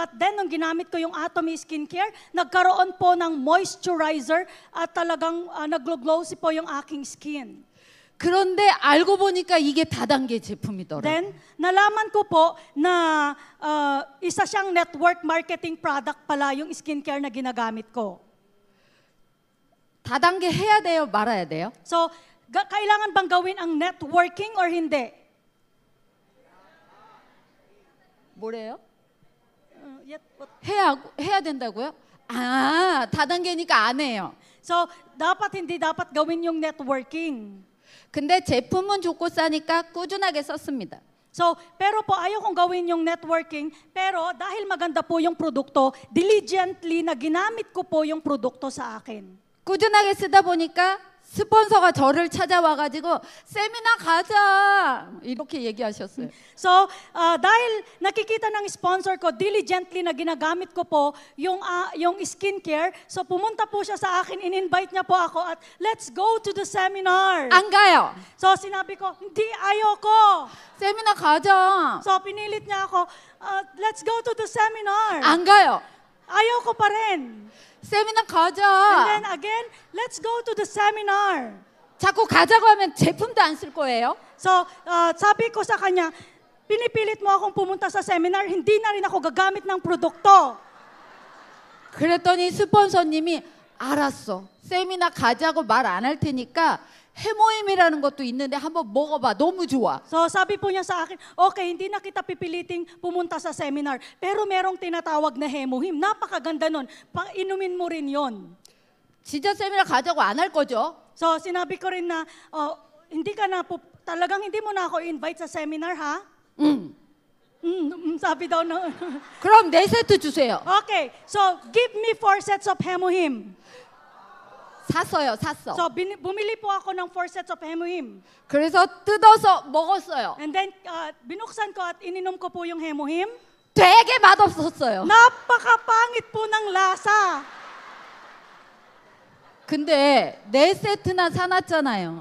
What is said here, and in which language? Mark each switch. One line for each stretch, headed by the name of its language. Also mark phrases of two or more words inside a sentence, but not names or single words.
English: But then,
Filipino: nung ginamit ko yung Atomy skincare, nagkaroon po ng moisturizer at talagang naglo-glossy po yung aking skin.
Korean: 그런데 알고 보니까 이게 다단계 제품이더라고요.
Filipino: Then, nalaman ko po na isa siyang
English: network marketing product
Filipino: pala yung skincare na ginagamit ko.
Korean: 다단계 해야 돼요, 말아야 돼요?
Filipino: So, kailangan bang gawin ang networking or hindi?
Korean: 뭐래요?
English: What?
Korean: 해야 된다고요? 아, 다단계니까 안 해요.
Filipino: So, hindi dapat gawin yung networking.
Korean: 근데 제품은 좋고 싸니까 꾸준하게 썼습니다.
Filipino: So, pero po ayaw kong gawin yung networking, pero dahil maganda po yung produkto, diligently na ginamit ko po yung produkto sa akin.
Korean: 꾸준하게 쓰다 보니까 스폰서가 저를 찾아와가지고 세미나 가자 이렇게 얘기하셨어요.
Filipino: So, dahil nakikita ng sponsor ko, diligently na ginagamit ko po yung skincare, so pumunta po siya sa akin, in-invite niya po ako at
English: let's go to the seminar.
Korean: 안 가요.
Filipino: So, sinabi ko, hindi, ayoko.
Korean: 세미나 가자.
Filipino: So, pinilit niya ako,
English: let's go to the seminar.
Korean: 안 가요.
Filipino: Ayoko pa rin.
Korean: 세미나
English: And
Korean: 가자.
English: then again, let's go to the seminar.
Korean: 자꾸 가자고 하면 제품도 안 쓸 거예요.
Filipino: So, sabi ko sa kanya, pinipilit mo akong pumunta sa seminar, hindi na rin ako gagamit ng produkto.
Korean: 그랬더니 스폰서님이 알았어. 세미나 가자고 말 안 할 테니까 해모임이라는 것도 있는데 한번 먹어봐. 너무 좋아.
Filipino: So, sabi po niya sa akin, okay, hindi na kita pipiliting pumunta sa seminar, pero merong tinatawag na hemohim. Napakaganda nun. Inumin mo rin yon.
Korean: 진짜 세미나 가자고 안 할 거죠?
Filipino: So, sinabi ko rin na, talagang hindi mo na ako invite sa seminar, ha?
Korean: 응.
Filipino: Sabi daw na.
Korean: 그럼 4세트 주세요.
English: Okay, so give me 4 sets of hemohim.
Korean: 샀어요.
Filipino: So, bumili po ako ng
English: 4 sets of hemohim.
Korean: 그래서 뜯어서 먹었어요.
English: And then,
Filipino: binuksan ko at ininom ko po yung hemohim.
Korean: 되게 맛없었어요.
Filipino: Napakapangit po ng lasa.
Korean: 근데 4세트나 사놨잖아요.